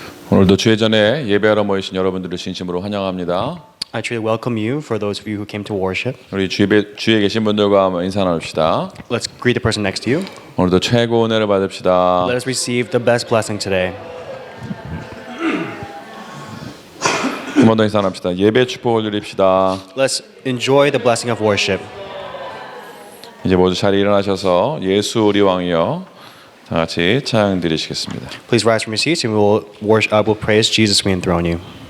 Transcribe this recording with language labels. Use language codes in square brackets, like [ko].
[ko] 오늘도 주의 전에 예배하러 모이신 여러분들을 진심으로 환영합니다. [en] I truly welcome you for those of you who came to worship. [ko] 우리 주위에 계신 분들과 한번 인사 나눕시다. [en] Let's greet the person next to you. [ko] 오늘도 최고 은혜를 받읍시다. [en] Let us receive the best blessing today. [ko] 한 번 더 인사 나눕시다. 예배 축복을 누립시다. [en] Let's enjoy the blessing of worship. [ko] 이제 모두 자리에 일어나셔서 예수 우리 왕이여 다 같이 찬양 드리시겠습니다. [en] Please rise from your seats and we will worship. Will praise Jesus. We enthrone you.